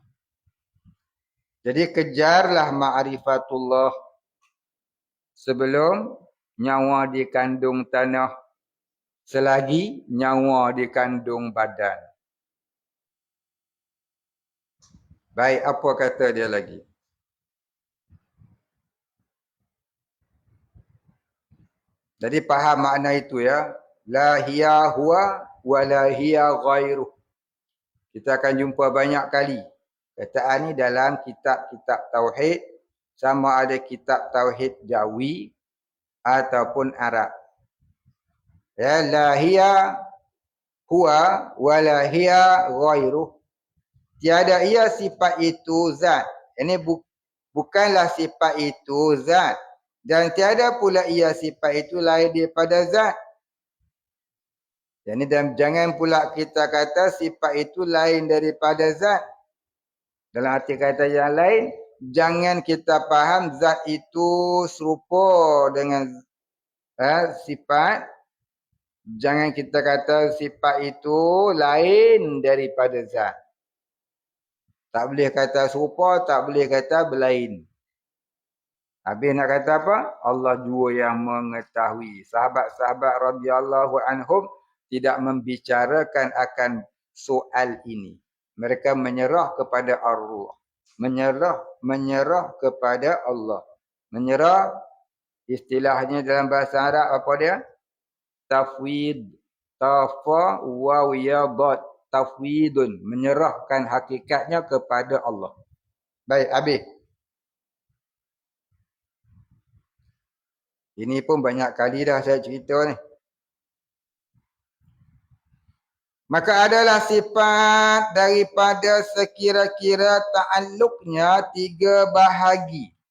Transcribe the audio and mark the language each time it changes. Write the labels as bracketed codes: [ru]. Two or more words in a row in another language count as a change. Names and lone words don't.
[ms] Jadi kejarlah ma'rifatullah sebelum nyawa dikandung tanah, selagi nyawa dikandung badan. Baik, apa kata dia lagi? Jadi faham makna itu ya. [ar] لا هي هو ولا هي غيره. [ms] Kita akan jumpa banyak kali kataan ni dalam kitab-kitab tauhid, sama ada kitab tauhid Jawi ataupun Arab. [ar] يا، لا هي هو ولا هي غيره. [ms] Tiada ia sifat itu zat. Ini bukanlah sifat itu zat. Dan tiada pula ia sifat itu lain daripada zat. Jadi jangan pula kita kata sifat itu lain daripada zat. Dalam arti kata yang lain, jangan kita faham zat itu serupa dengan sifat. Jangan kita kata sifat itu lain daripada zat. Tak boleh kata serupa, tak boleh kata berlain. Habis nak kata apa? Allah jua yang mengetahui. Sahabat-sahabat [ar] رضي الله عنهم [ms] tidak membicarakan akan soal ini. Mereka menyerah kepada ar-ruh. Menyerah kepada Allah. Menyerah istilahnya dalam bahasa Arab apa dia? Tafwid. Tafa waw ya dad. Tafwidun. Menyerahkan hakikatnya kepada Allah. Baik, habis. Ini pun banyak kali dah saya cerita ni. Maka adalah sifat daripada sekira-kira ta'alluqnya 3 bahagi.